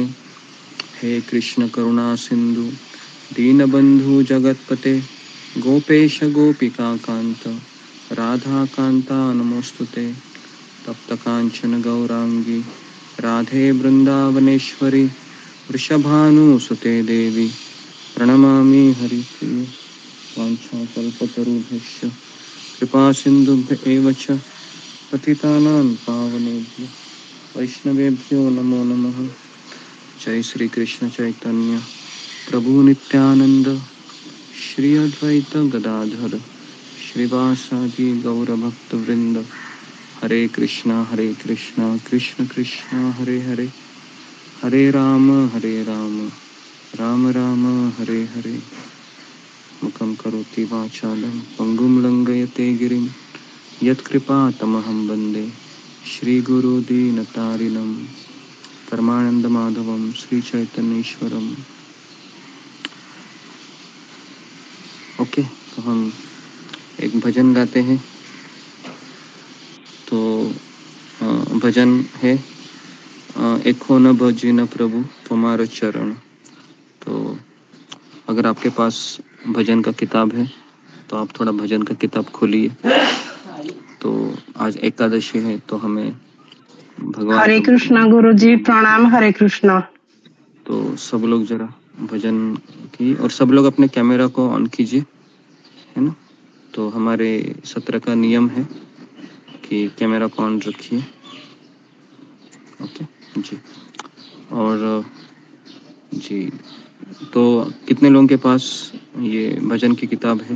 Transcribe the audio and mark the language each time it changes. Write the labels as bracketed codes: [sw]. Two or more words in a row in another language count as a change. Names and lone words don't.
[sa] हे कृष्ण करुणा सिंधु दीनबंधु जगतपते गोपेश गोपिका कांत राधा कांता नमोस्तुते तप्त कांचन गौरांगी राधे वृंदावनेश्वरी वृषभानुसुते देवी प्रणमामि हरिप्रिये वाञ्छाकल्पतरुभ्यश्च कृपा सिन्धुभ्य एव च पतितानां पावनेभ्यो वैष्णवेभ्यो नमो नमः। जय श्री कृष्ण चैतन्य प्रभु नित्यानंद श्री अद्वैत गदाधर श्रीवासादि गौर भक्त वृंद हरे कृष्णा कृष्ण कृष्ण हरे हरे हरे राम राम राम हरे हरे। मुखं करोति वाचालं पङ्गुं लङ्घयते गिरिं यत्कृपातमहं वन्दे श्रीगुरुदीनतारिणं परमानन्दमाधवं श्रीचैतन्येश्वरम्। [hi] ओके, तो हम एक भजन गाते हैं। तो भजन है एको न भजी न प्रभु तुम्हारा चरण। तो अगर आपके पास भजन का किताब है तो आप थोड़ा भजन का किताब खोलिए। तो आज एकादशी है तो हमें भगवान हरे कृष्णा गुरु जी, प्रणाम। हरे कृष्णा। तो सब लोग जरा भजन की, और सब लोग अपने कैमरा को ऑन कीजिए, है ना। तो हमारे सत्र का नियम है कि कैमरा को ऑन रखिए। ओके जी। और जी, तो कितने लोगों के पास ये भजन की किताब है?